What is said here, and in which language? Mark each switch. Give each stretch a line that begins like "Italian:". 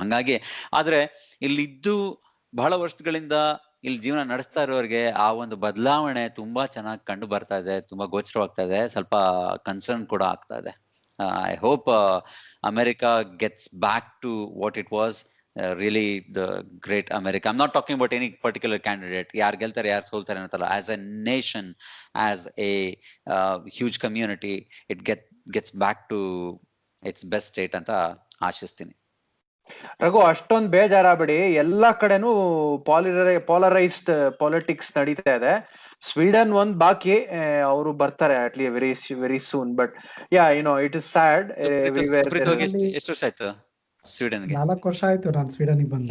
Kannada: ಹಂಗಾಗಿ ಆದ್ರೆ ಇಲ್ಲಿದ್ದು ಬಹಳ ವರ್ಷಗಳಿಂದ ಇಲ್ಲಿ ಜೀವನ ನಡೆಸ್ತಾ ಇರೋರಿಗೆ ಆ ಒಂದು ಬದಲಾವಣೆ ತುಂಬಾ ಚೆನ್ನಾಗಿ ಕಂಡು ಬರ್ತಾ ಇದೆ, ತುಂಬಾ ಗೋಚರವಾಗ್ತಾ ಇದೆ, ಸ್ವಲ್ಪ ಕನ್ಸರ್ನ್ ಕೂಡ ಆಗ್ತಾ ಇದೆ.
English: I hope America gets back to what it was, really the great America. I'm not talking about any particular candidate.
Kannada: ಯಾರು ಗೆಲ್ತಾರೆ ಯಾರು ಸೋಲ್ತಾರೆ ಅಂತಲ್ಲ.
English: As a nation, as a huge community, it gets back to its best state
Kannada: ಅಂತ ಆಶಿಸ್ತೀನಿ. ರಘು, ಅಷ್ಟೊಂದ್ ಬೇಜಾರಾಗ್ಬೇಡಿ. ಎಲ್ಲಾ ಕಡೆನೂ ಪಾಲರೈಸ್ಡ್ politics ನಡೀತಾ ಇದೆ. ಸ್ವೀಡನ್ ಒಂದ್ ಬಾಕಿ, ಅವರು ಬರ್ತಾರೆ
English: ಅಟ್ಲಿ very soon. But yeah, it is sad.
Kannada: ಎಷ್ಟು ವರ್ಷ ಆಯ್ತು ಸ್ವೀಡನ್ಗೆ? 4 ವರ್ಷ ಆಯ್ತು ನಾನು ಸ್ವೀಡನ್ಗೆ ಬಂದು.